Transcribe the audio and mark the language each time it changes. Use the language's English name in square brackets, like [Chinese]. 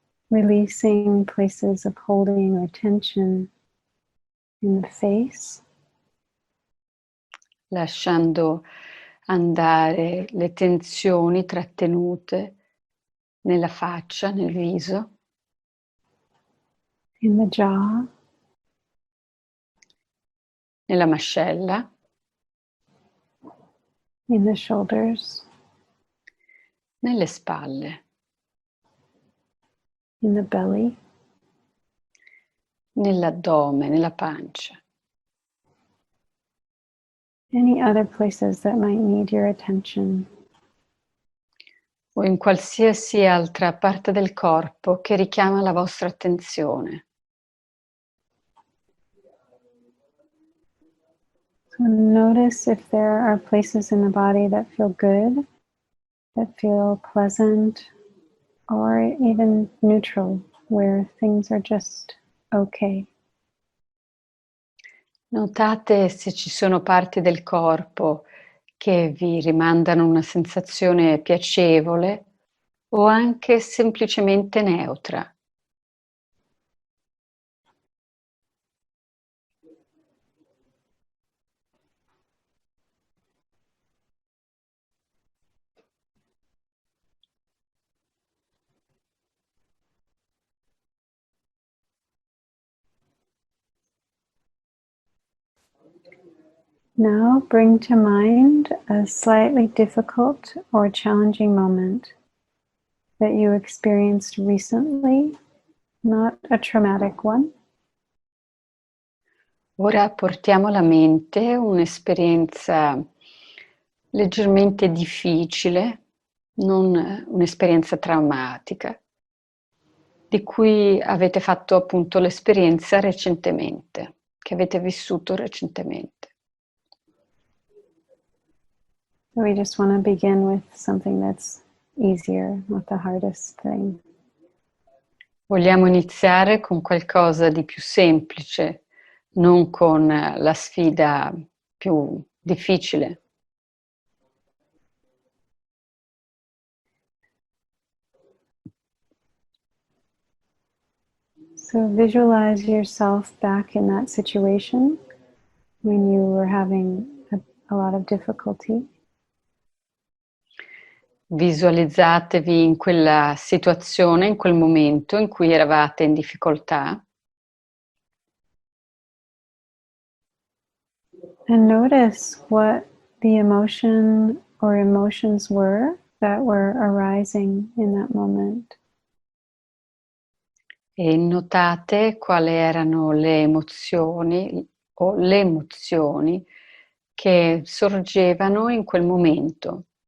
[English] Releasing places of holding or tension in the face. [Italian] Lasciando andare le tensioni trattenute nella faccia, nel viso, [English] In the jaw. [Italian] nella mascella, [English] In the shoulders. [Italian] nelle spalle, [English] In the belly. [Italian] nell'addome, nella pancia. [English] Any other places that might need your attention. [Italian] O in qualsiasi altra parte del corpo che richiama la vostra attenzione. [English] So notice if there are places in the body that feel good, that feel pleasant, or even neutral, where things are just okay. [Italian] Notate se ci sono parti del corpo che vi rimandano una sensazione piacevole o anche semplicemente neutra. [English] Now bring to mind a slightly difficult or challenging moment that you experienced recently, not a traumatic one. [Italian] Ora portiamo alla mente un'esperienza leggermente difficile, non un'esperienza traumatica, di cui avete fatto appunto l'esperienza recentemente, che avete vissuto recentemente. [English] We just want to begin with something that's easier, not the hardest thing. [Italian] Vogliamo iniziare con qualcosa di più semplice, non con la sfida più difficile. [English] So visualize yourself back in that situation when you were having a lot of difficulty. [Italian] Visualizzatevi in quella situazione, in quel momento in cui eravate in difficoltà. [English] And notice what the emotion or emotions were that were arising in that moment. [Italian] E notate quali erano le emozioni o le emozioni che sorgevano in quel momento.